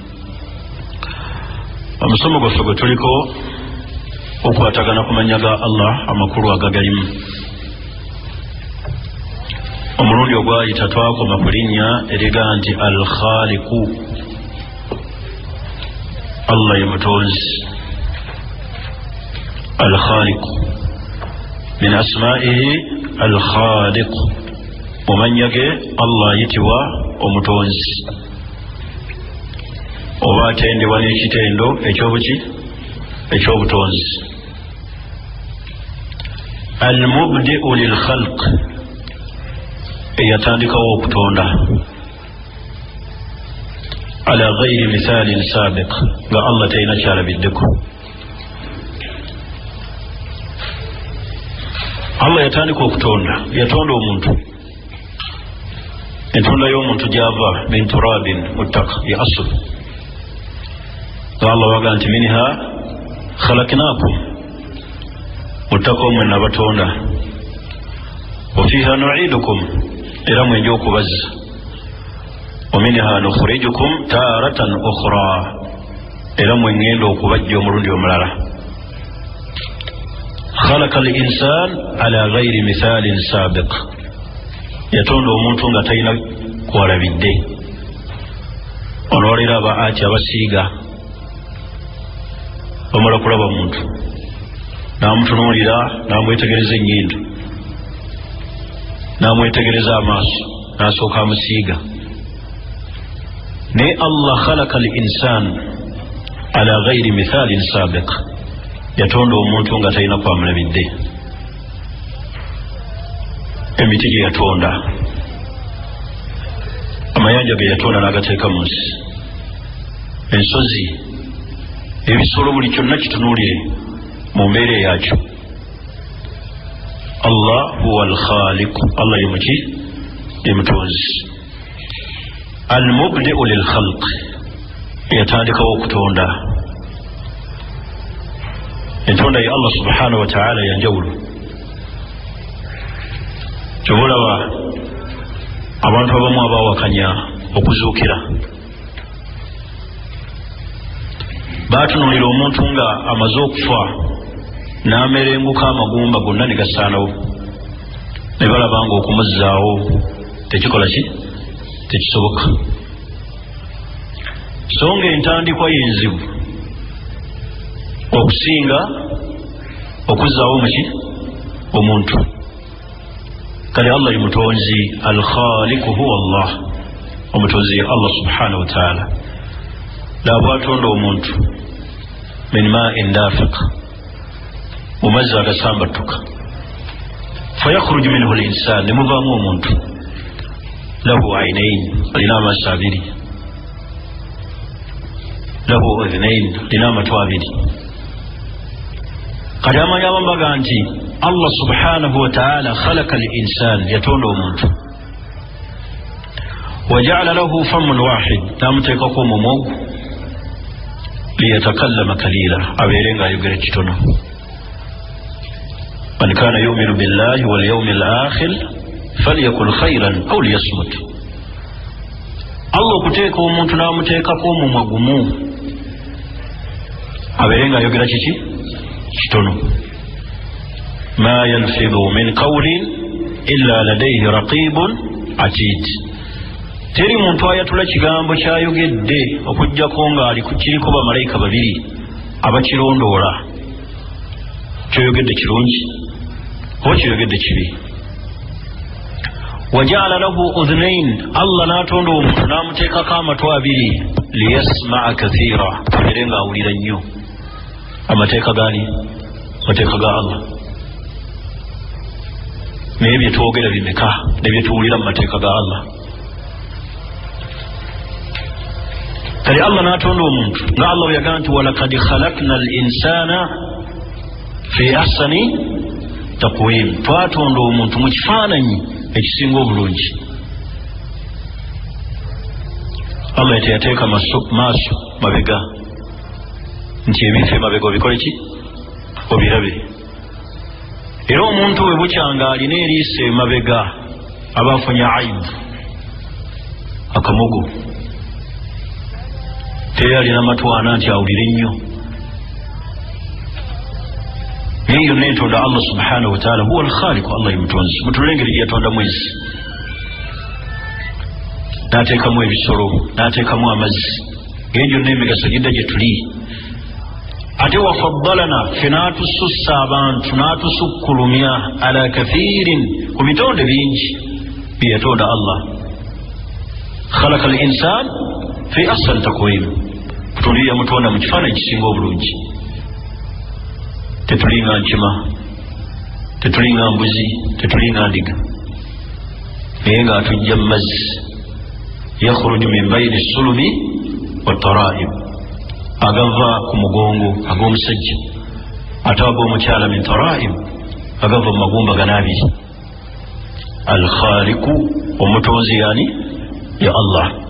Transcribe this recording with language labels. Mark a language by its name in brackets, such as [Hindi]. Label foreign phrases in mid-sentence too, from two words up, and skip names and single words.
[Ganda] Omusomo gwaffe gwe tuliko okwatagana ku mannya ga Allah amakulu agagalimu. Omulundi ogwayita twakoma ku linnya eriga nti al-Khaliqu, Allah ye mutonzi. [Arabic] الخالق من أسمائه الخالق, [Ganda] mu mannya ge Allah ayitibwa omutonzi oba atendebwa n'ekitendo ekyobutonzi. [Arabic] المبدئ للخلق, [Ganda] eyatandikawo okutonda. [Arabic] على غير مثال سابق, [Ganda] nga Allah talina kyalabiddeko. Allah yatandika okutonda, yatonda omuntu. Entonda y'omuntu gyava [Arabic] من تراب [Ganda] muttaka ya asl. Allah waga nti [Arabic] منها خلقناكم, [Ganda] muttaka omwe nabatonda. [Arabic] وفيها نعيدكم, [Ganda] era mwenja okubazza. [Arabic] ومنها نخرجكم تارة أخرى, [Ganda] era mwengenda okubajja omulundi omulala. [Arabic] خلق الإنسان على غير مثال سابق, [Ganda] yatonda omuntu nga talina kwalabidde. Onoolera abaati abasiiga bamala kulaba muntu n'amutunuulira, n'amwetegereza ennyindo, n'amwetegereza amaaso, n'asooka amusiiga. Naye Allah [Arabic] خلق الإنسان على غير مثال سابق, [Ganda] yatonda omuntu nga talina kwamulabidde. Emiti gye yatonda, amayanja ge yatonda n'agateeka mu nsi, ensozi, ebisolo, buli kyonna kitunuulire mu mbeera yakyo. Allah [Arabic] هو الخالق, [Ganda] Allah ye muki? Ye mutonzi. [Arabic] المبدئ للخلق, [Ganda] yatandikawo okutonda. Entonda ya Allah [Arabic] سبحانه وتعالى [Ganda] yanjawulo. Kyobulaba abantu abamu abawakanya okuzuukira, baatunulira omuntu nga amaze okufa n'amerenguka amagumba gonna ne gasaanawo, ne balaba nga okumuzzaawo tekikola ki? Tekisoboka. So nga entandikwa y'enzibu okusinga okuzzaawo muki? Omuntu. Kale Allah ye mutonzi, [Arabic] الخالق هو الله, [Ganda] omutonzi ye Allah [Arabic] سبحانه وتعالى. [Ganda] Bwatonda omuntu [Arabic] من ماء دافق, [Ganda] mu mazzi agasambattuka. [Arabic] فيخرج منه الإنسان, [Ganda] ne muvaamu omuntu. [Arabic] له عينين, [Ganda] alina amaaso abiri. [Arabic] له أذنين, [Ganda] alina amatu abiri. Kati amanyi abamu baga nti Allah [Arabic] سبحانه وتعالى خلق الإنسان, [Ganda] yatonda omuntu. [Arabic] وجعل له فم واحد, [Ganda] n'amuteekako omumwa ogu. [Arabic] ليتكلم قليلا, [Ganda] abeere ng'ayogera kitono. [Arabic] من كان يؤمن بالله واليوم الآخر فليقل خيرا أو ليصمت. [Ganda] Allah okuteeka omuntu n'amuteekako omumwa gumu, abeere ng'ayogera kiki? Kitono. [Arabic] ما يلفظ من قول إلا لديه رقيب عتيد. [Ganda] Teri muntu ayatula kigambo kyayogedde okujjako nga kiriko bamalayika babiri abakirondoola. Kyoyogedde kirungi oba kyoyogedde kibi. [Arabic] وجعل له أذنين, [Ganda] Allah n'atonda omuntu n'amuteekako amatu abiri. [Arabic] ليسمع كثيرا, [Ganda] abeere ng'awulira nnyo. Amateeka gani? Amateeka ga Allah. Naye bye twogera bimeka ne bye tuwulira mu mateeka ga Allah? Kale Allah n'atonda omuntu nga Allah bwe yagamba nti [Arabic] ولقد خلقنا الإنسان في أحسن تقويم, [Ganda] twatonda omuntu mu kifaananyi ekisinga obulungi. Allah teyateeka maaso mabega nti ebife mabega obikole ki? Obirabe. era omuntu we bukyanga alina eriiso emabega aba afunye aibu akamogo teri alina matwana nti awulire nnyo naye yonna entonda Allah [Arabic] سبحانه وتعالى هو الخالق [Ganda] Allah yemutonzi mutulengeri yatonda mwezi n'ateekamu ebisolo n'ateekamu amazzi eyo gyonna emigaso gidda gye tuli ate wafaddalana fe n'atusussa abantu n'atusukkulumya [Arabic] على كثير [Ganda] ku bitonde bingi byeyatonda [Arabic] الله خلق الإنسان في أحسن تقويم [Ganda] kutonda yamutonda mu kifaananyi kisinga obulungi tetulinga nkima tetulinga mbuzi tetulinga ndiga naye ng'atujja mu mazzi [Arabic] يخرج من بين الصلب والترائب [Ganda] agava ku mugongo ag'omusajja ate ag'omukyala [Arabic] من ترائب [Ganda] agava mu magumba ganaabiri alkhaliqu omutonzi yani ya Allah